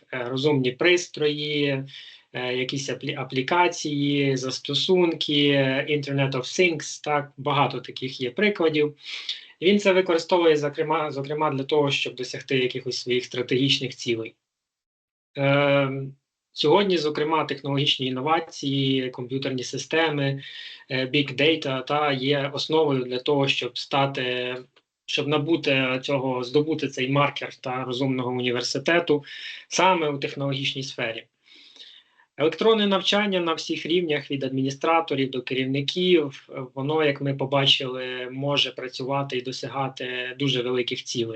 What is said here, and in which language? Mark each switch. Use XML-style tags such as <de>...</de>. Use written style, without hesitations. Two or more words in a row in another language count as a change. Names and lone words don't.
<uk>Розумні пристрої, якісь аплікації, застосунки,</uk> <en>Internet of Things,</en> <uk>так? Багато таких є прикладів. Він це використовує, зокрема, для того, щоб досягти якихось своїх стратегічних цілей. Сьогодні, зокрема, технологічні інновації, комп'ютерні системи,</uk> <en>big data</en> <uk>та є основою для того, щоб здобути цей маркер та розумного університету саме у технологічній сфері. Електронне навчання на всіх рівнях, від адміністраторів до керівників, воно, як ми побачили, може працювати і досягати дуже великих цілей.</uk>